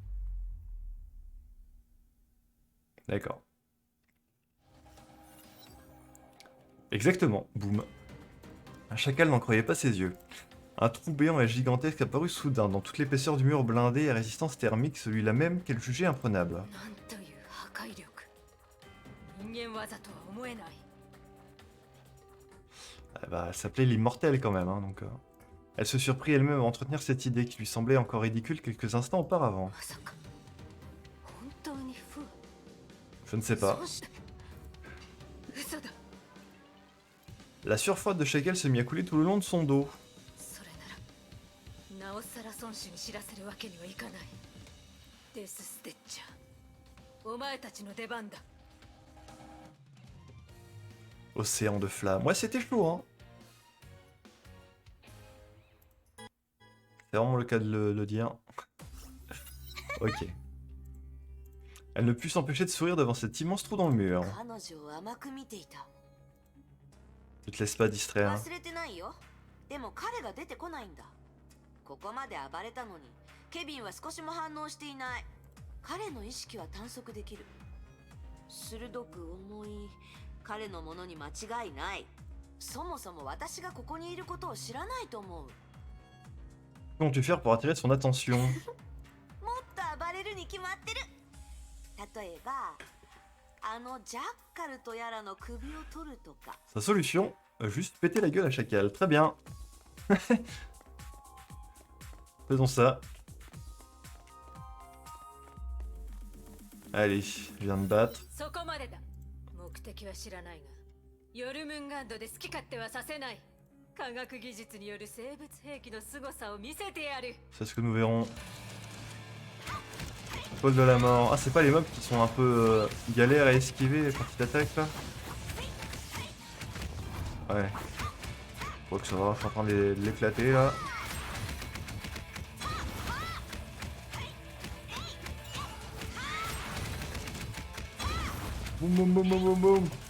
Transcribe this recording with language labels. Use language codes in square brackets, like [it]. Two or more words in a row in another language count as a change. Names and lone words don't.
[fr] D'accord. Exactement, boum. Un chacal n'en croyait pas ses yeux. Un trou béant et gigantesque apparut soudain dans toute l'épaisseur du mur blindé à résistance thermique, celui-là même qu'elle jugeait imprenable. [ja] なんという破壊力。人間技とは思えない。 [fr] Ah bah, elle s'appelait l'immortelle quand même, hein, donc... Elle se surprit elle-même à entretenir cette idée qui lui semblait encore ridicule quelques instants auparavant. [ja] まさか本当にフー [fr] Je ne sais pas. [ja] そうし嘘だ。 [fr] La sueur froide de Shakel se mit à couler tout le long de son dos. [ja] それならなおさら孫子に知らせるわけにはいかない。デスステッチャー、お前たちの出番だ。 [fr] Océan de flammes. Ouais, c'était chaud, hein. C'est vraiment le cas de le dire. Ok. Elle ne put s'empêcher de sourire devant cet immense trou dans le mur. [ja] 彼女を甘く見ていた。 [fr] Ne te laisse pas distraire. [ja] 忘れてないよ。でも彼が出てこないんだ。ここまで暴れたのに、ケビンは少しも反応していない。彼の意識は探索できる。鋭く重い彼のものに間違いない。そもそも私がここにいることを知らないと思う。 [fr] Comment tu faire pour attirer son attention? [ja] もっと暴れるに決まってる。例えば、あのジャッカルとやらの首を取るとか。 [fr] Sa solution? Juste péter la gueule à Chacal. Très bien. Faisons ça. Allez, je viens de battre. [ja] そこまでだ。目的は知らないが、ヨルムンガンドで好き勝手はさせない。科学技術による生物兵器の凄さを見せてやる。 [fr] C'est ce que nous verrons. Pôle de la mort. Ah, c'est pas les mobs qui sont un peu galères à esquiver quand ils t'attaquent là? Ouais. Je crois que ça va, je suis en train de l'éclater là. Boum boum boum boum boum boum.